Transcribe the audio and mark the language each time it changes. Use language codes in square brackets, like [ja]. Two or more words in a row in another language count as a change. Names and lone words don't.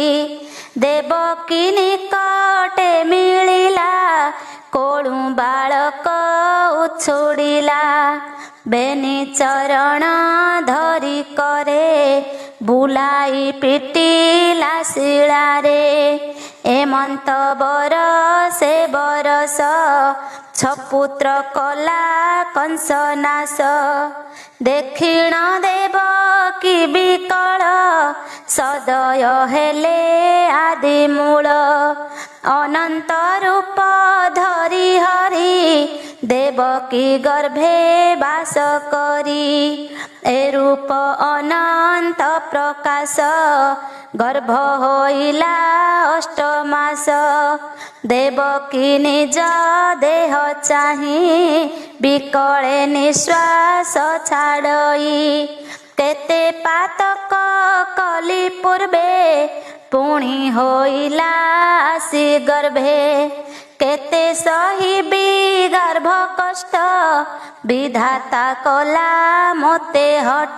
[or] ଦେବକୀ ନିକଟେ ମିଲିଲା କୋଳୁ ବାଲକ ଉଛୁଡ଼ିଲା। ବେନୀ ଚରଣ ଧରୀ କରେ ବୁଲାଈ ପିଟିଲା ଶିଲାରେ। ଏମଂତ ବର ସେ ବରସ ଛପୁତ୍ର କଲା କଂସ ନାଶ। ଦେଖିଣ ଦେବକୀ ବିକଲ ସଦୟ ହେଲେ ଆଦି ମୂଲ। ଅନଂତ ରୂପ ଧରୀ ହରି ଦେବକୀ ଗର୍ଭେ ବାସ କରୀ। ଏ ରୂପ ଅନଂତ ପ୍ରକାଶ ଗର୍ଭ ହୋଇଲା 8 ମାସ। ଦେବକୀ ନିଜ ଦେହ ଚାହୀ ବିକଲେ ନିଶ୍ୱାସ ଛାଡ଼ଈ। କେତେ ପାତକ କଲୀ ପୂର୍ବେ ପୁଣୀ ହୋଇଲା ଆସୀ ଗର୍ଭେ। କେତେ ସହିବୀ ଗର୍ଭ କଷ୍ଟ ବିଧାତା କଲା ମୋତେ ହଟ।